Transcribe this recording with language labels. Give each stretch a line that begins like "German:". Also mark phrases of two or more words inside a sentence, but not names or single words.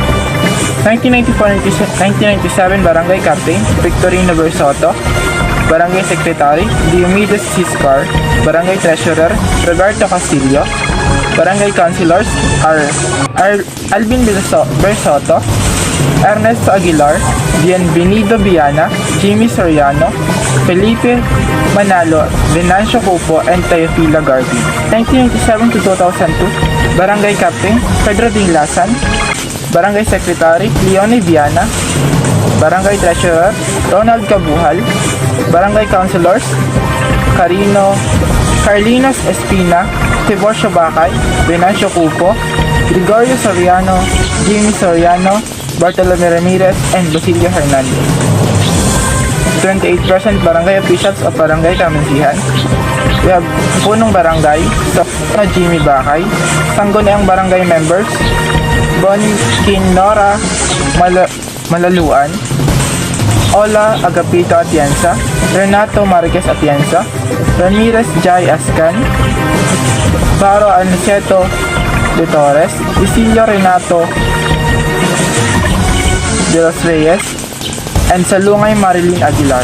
English: 1994-1997 Barangay Captain Victorino Bersoto, Barangay Secretary Diomedes Ciscar, Barangay Treasurer Roberto Castillo, Barangay Councilors are Alvin Bersoto, Ernesto Aguilar, Bienvenido Viana, Jimmy Soriano, Felipe Manalo, Venancio Cupo, and Teofila Garvey. 1997 to 2002 Barangay Captain Pedro Dinglasan, Barangay Secretary Leone Viana, Barangay Treasurer Ronald Cabuhal, Barangay Councilors Carlinos Espina, Tiborcio Bacay, Venancio Cupo, Gregorio Soriano, Jimmy Soriano, Bartolome Ramirez, and Basilio Hernandez. 28% Barangay Officials of Barangay Camansihan. We have Punong Barangay, Jimmy Bacay, Sangguniang Barangay Members, Bonquinora Malaluan, Ola Agapito Atienza, Renato Marquez Atienza, Ramirez Jai Ascan, Baro Aniceto de Torres, Isilio Renato de los Reyes, and Salungay Marilyn Aguilar.